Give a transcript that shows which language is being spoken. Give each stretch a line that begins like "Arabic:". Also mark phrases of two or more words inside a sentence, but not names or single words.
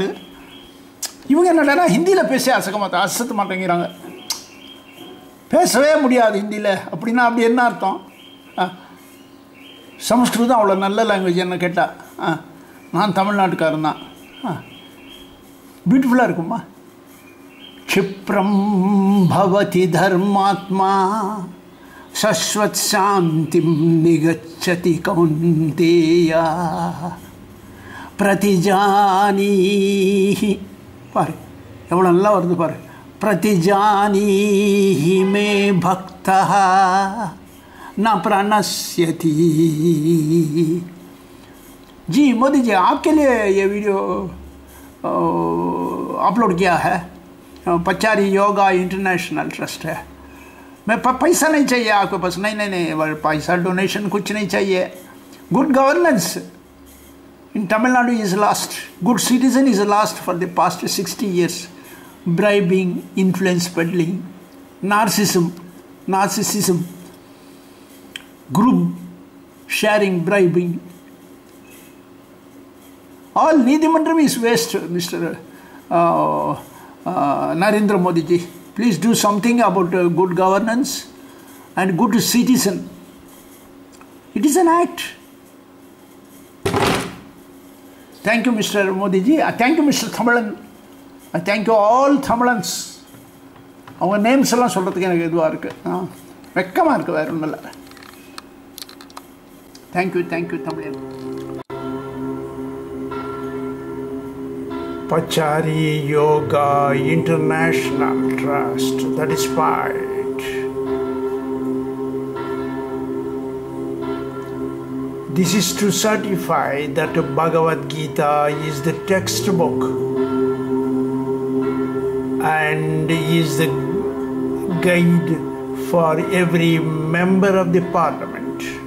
Tamil: இவங்க என்னடா ஹிந்தியில் பேசி அசத்த மாட்டேங்கிறாங்க. பேசவே முடியாது ஹிந்தியில் அப்படின்னா அப்படி என்ன அர்த்தம்? சமஸ்கிருதம் அவ்வளோ நல்ல லாங்குவேஜ் என்ன கேட்டால். நான் தமிழ்நாட்டுக்காரன் தான். பியூட்டிஃபுல்லாக இருக்குமா.
Sanskrit: क्षिप्रम भवति धर्मात्मा शश्वत शांतिम निगच्छति कौन्तेया प्रतिजानीहि.
Tamil: பாரு எவ்வளோ நல்லா வருது பாரு.
Sanskrit: प्रतिजानीहि मे भक्तः न प्रणश्यति.
Hindi: जी मोदी जी, आपके लिए ये
English: video upload
Hindi: किया है. पचारी योगा इंटरनेशनल ट्रस्ट है. मैं पैसा नहीं चाहिए आपके पास. नहीं, पैसा डोनेशन कुछ नहीं चाहिए.
English: good governance in Tamil Nadu is lost. Good citizen is lost for the past 60 years. Bribing, influence peddling, narcissism, group sharing, bribing. All Nidhimandram is waste, Mr. Narendra Modi ji. Please do something about good governance and good citizen. It is an act. Thank you, Mr. Modi ji. Thank you, Mr. Thamilan. Thank you all Tamilans.
Tamil: அவங்க நேம்ஸ் எல்லாம் சொல்கிறதுக்கு எனக்கு இதுவாக இருக்குது, வெக்கமாக இருக்குது, வேறு ஒன்றும் இல்லை.
English: thank you Tamilan. Pachari Yoga International Trust, that is right. This is to certify that Bhagavad Gita is the textbook and is the guide for every member of the parliament.